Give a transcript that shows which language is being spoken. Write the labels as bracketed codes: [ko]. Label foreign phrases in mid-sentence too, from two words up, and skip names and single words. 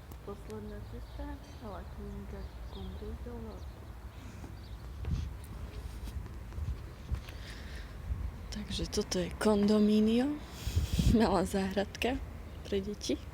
[sk] posledná cesta [es] a la clínica [sk] Cumbres del Norte. Takže toto je kondomínio, malá záhradka pre deti.